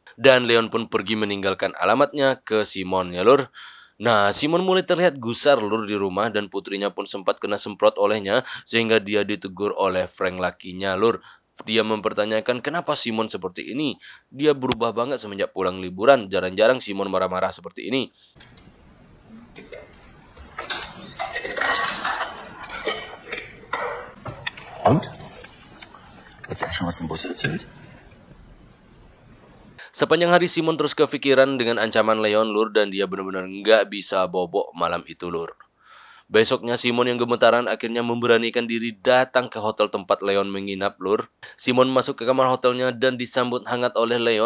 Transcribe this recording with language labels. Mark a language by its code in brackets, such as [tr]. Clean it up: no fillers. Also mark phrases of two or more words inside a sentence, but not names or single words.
[id] Dan Leon pun pergi meninggalkan alamatnya ke Simon ya, lur. Nah, Simon mulai terlihat gusar, lur, di rumah dan putrinya pun sempat kena semprot olehnya sehingga dia ditegur oleh Frank lakinya, lur. Dia mempertanyakan kenapa Simon seperti ini. Dia berubah banget semenjak pulang liburan. Jarang-jarang Simon marah-marah seperti ini. [de] Und? Hat sie eigentlich schon was vom Bus erzählt? [id] Sepanjang hari Simon terus kepikiran dengan ancaman Leon, lur, dan dia benar-benar nggak bisa bobok malam itu, lur. Besoknya Simon yang gemetaran akhirnya memberanikan diri datang ke hotel tempat Leon menginap, lur. Simon masuk ke kamar hotelnya dan disambut hangat oleh Leon.